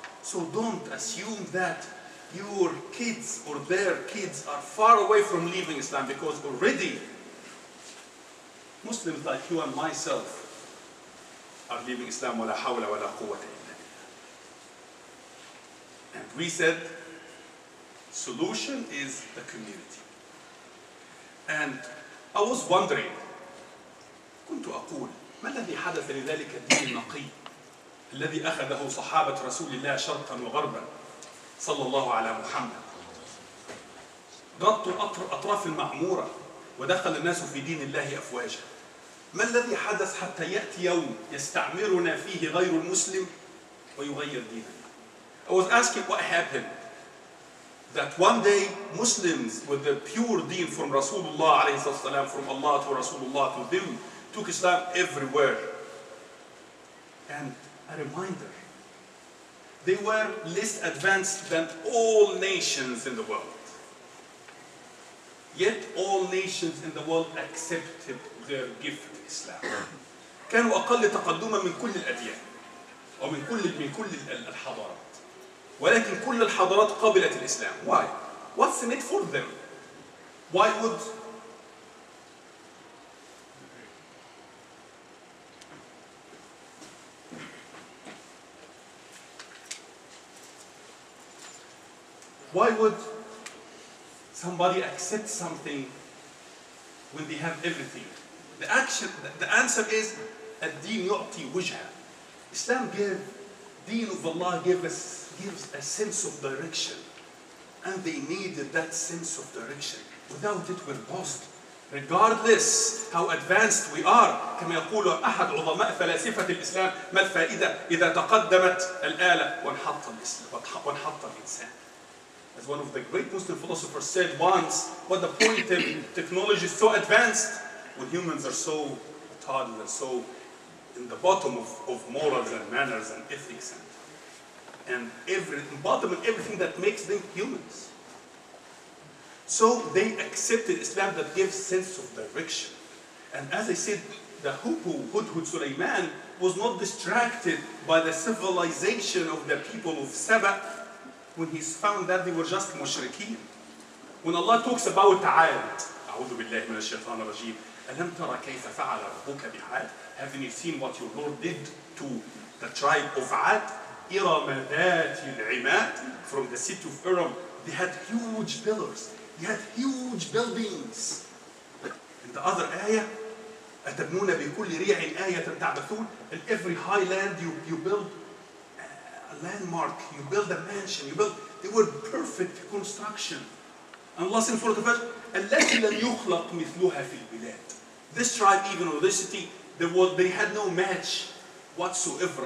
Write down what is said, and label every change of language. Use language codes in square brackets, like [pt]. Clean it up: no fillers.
[en] So don't assume that your kids or their kids are far away from leaving Islam, because already Muslims like you and myself are leaving Islam. [ar] وَلَا حَوْلَ وَلَا قُوَّةَ إِلَّا بِاللَّهِ. [en] And we said, solution is the community. And I was wondering, [ar] كنت أقول ما الذي حدث لذلك الدين النقي الذي أخذه صحابة رسول الله شرقا وغربا صلى الله على محمد، غطوا أطراف المعمورة ودخل الناس في دين الله أفواجا. ما الذي حدث حتى يأتي يوم يستعمرنا فيه غير المسلم ويغير ديننا؟ [en] I was asking what happened. That one day Muslims with the pure deen from Rasulullah alayhi salam, from Allah to Rasulullah to them, took Islam everywhere. And a reminder, they were less advanced than all nations in the world. Yet all nations in the world accepted their gift of Islam. [ar] كانوا أقل تقدما من كل الأديان أو من كل الحضارات. ولكن كل الحضارات قبلت الإسلام. [en] Why? What's in it for them? Why would somebody accept something when they have everything? The answer is [ar] الدين يعطي وجهة. [en] Islam deen of Allah gives a sense of direction, and they needed that sense of direction. Without it, we're lost. regardless how advanced we are. [ar] كما يقول أحد عظماء فلاسفة الإسلام: ما الفائدة إذا تقدمت الآلة وانحط الإنسان. [en] As one of the great Muslim philosophers said once, what the point of technology is so advanced when humans are so retarded and so in the bottom of morals and manners and ethics and bottom of everything that makes them humans. So they accepted Islam that gives sense of direction. And as I said, the Hudhud Sulaiman was not distracted by the civilization of the people of Saba when he found that they were just mushrikeen. When Allah talks about Aad, [ar] أعوذ بالله من الشيطان الرجيم, ألم ترى كيف فعل ربك بعاد? [en] Haven't you seen what your Lord did to the tribe of Ad? [ar] إرم ذات العماد. [en] From the city of Iram, they had huge pillars. They had huge buildings. In the other ayah, [ar] أتبنون بكل ريع آية تعبثون. [en] In every highland you build a landmark, you build a mansion, they were perfect construction. And Allah says in Surah Al-Fajr, [ar] التي لم يخلق مثلها في البلاد. [en] This tribe, even or this city, they had no match whatsoever.